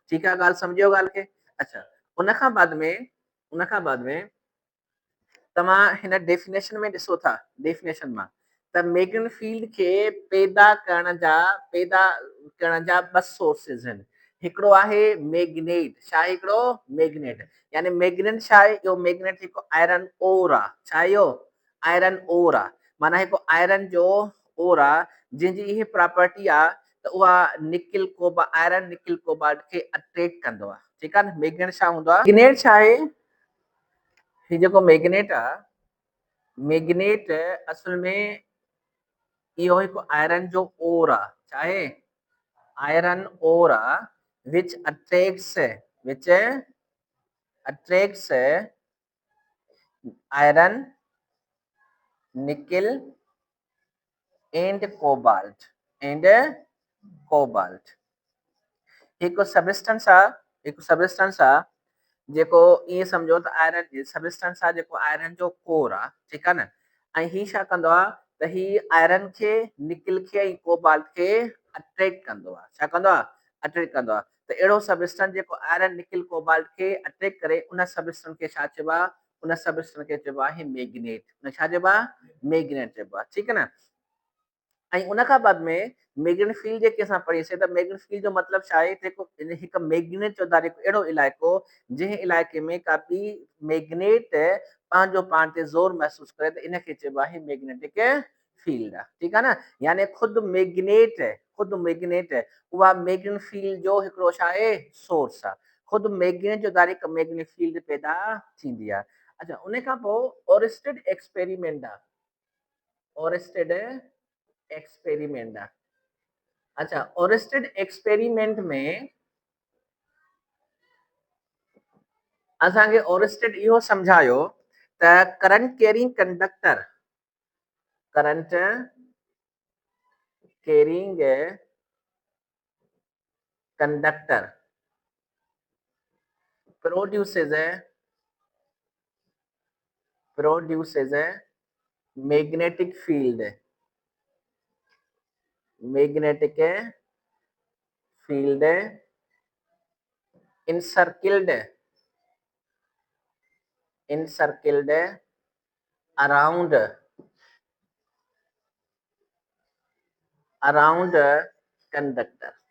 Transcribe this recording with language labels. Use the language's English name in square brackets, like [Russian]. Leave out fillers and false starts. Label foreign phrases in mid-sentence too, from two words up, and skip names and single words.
[Sindhi] ठीकु आहे, ॻाल्हि सम्झो ॻाल्हि खे? अच्छा, उन खां बाद में तव्हां हिन डेफिनेशन में ॾिसो था, डेफिनेशन मां त [English] magnetic field [Sindhi] खे पैदा करण जा ॿ सोर्सिस आहिनि। हिकिड़ो आहे मैग्नेट। छा आहे हिकिड़ो? मैग्नेट। यानी मैग्नेट छा आहे? इहो मैग्नेट हिकु [English] iron ore [Sindhi] आहे। छा आहे इहो? [English] iron ore [Sindhi] आहे। माना हिकु आयरन जो ओर आहे जंहिंजी इहा प्रॉपर्टी आहे त उहा [English] nickel cobalt iron nickel cobalt [Sindhi] खे अट्रैक्ट कंदो आहे, ठीकु आहे न। मैग्नेट छा हूंदो आहे, मैग्नेट छा आहे, ही जेको मैग्नेट आहे, मैग्नेट असल में इहो हिकु आयरन जो ओर आहे, छा आहे, [English] iron ore [Sindhi] आहे, [English] which attracts iron, nickel and cobalt [Sindhi] हिकु सबस्टेंस आहे जेको ईअं सम्झो त [English] iron substance [Sindhi] आहे जेको आयरन जो कोर आहे, ठीकु आहे न। ऐं ही छा कंदो आहे त ही आयरन खे, निकिल खे ऐं कोबाल्ट खे अट्रैक्ट कंदो आहे, छा कंदो आहे, अट्रैक्ट कंदो आहे। त अहिड़ो सबस्टेंस जेको [English] iron nickel cobalt [Sindhi] खे अट्रैक्ट करे, उन सबस्टेंस खे छा चइबो आहे, उन सबस्टेंस खे चइबो आहे मैग्नेट, उन छा चइबो आहे, मैग्नेट चइबो आहे, ठीकु आहे न। ऐं उन खां बाद में [English] magnetic field [Sindhi] जेके असां पढ़ीसीं त [English] magnetic field [Sindhi] जो मतिलबु छा आहे, हिकु मैग्नेट जो हिकु अहिड़ो इलाइक़ो जंहिं इलाइक़े में का ॿी मैग्नेट पंहिंजो पाण ते ज़ोर महसूस करे, त इनखे चइबो आहे [English] magnetic field [Sindhi] आहे, ठीकु आहे न। यानी ख़ुदि मैग्नेट उहा [English] magnetic field [Sindhi] जो हिकिड़ो छा आहे, सोर्स आहे। ख़ुदि मैग्नेट जो द्वारा हिकु [English] magnetic field [Sindhi] पैदा थींदी आहे। अच्छा, उन खां पोइ [English] Oersted experiment [Sindhi] आहे, [English] Oersted experiment [Sindhi] आहे। अच्छा, [English] Oersted experiment [Sindhi] में असांखे ओरिस्टेड इहो सम्झायो त [English] current carrying conductor produces a magnetic field encircled around कंडक्टर।